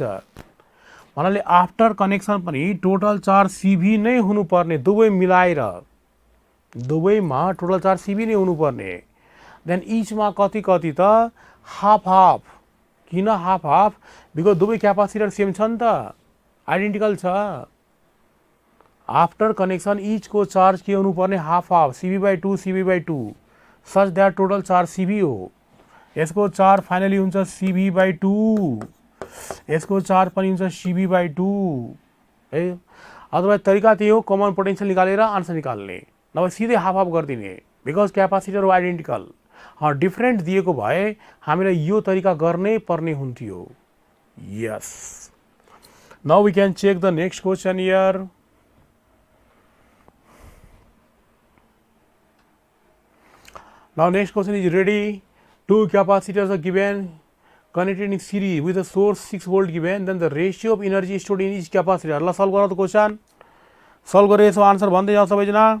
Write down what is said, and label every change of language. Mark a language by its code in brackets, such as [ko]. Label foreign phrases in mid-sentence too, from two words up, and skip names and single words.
[ne] भन्नाले [en] after connection [ne] पनि [en] total charge CV [ne] नै हुनुपर्ने, दुवै मिलाएर दुवैमा [en] total charge CV [ne] नै हुनुपर्ने। देन इचमा कति कति त [en] half half, [ne] किन [en] half half, [ne] बिकज दुवै [en] capacitor same [ne] छ नि त, आइडेन्टिकल छ। [en] after connection each [ne] को चार्ज के हुनुपर्ने [en] half half CV/2 such that total charge CV [ne] हो, यसको [en] charge finally [ne] हुन्छ CV/2, यसको चार्ज पनि हुन्छ CV/2 है। अदरवाइज तरिका त्यही हो, [en] common potential [ne] निकालेर आन्सर निकाल्ने, नभए सिधै [en] half half [ne] गरिदिने बिकज क्यापासिटर हो आइडेन्टिकल। डिफ्रेन्ट दिएको भए हामीलाई यो तरिका गर्नै पर्ने हुन्थ्यो। [en] yes now we can check the next question here. Now next question is ready. Two capacitors are given connected in series with a source 6 volt given, then the ratio of energy stored in each capacitor. [ne] ल सल्भ गरौँ त क्वेसन, सल्भ गरेर यसो आन्सर भन्दै जाउँ सबैजना।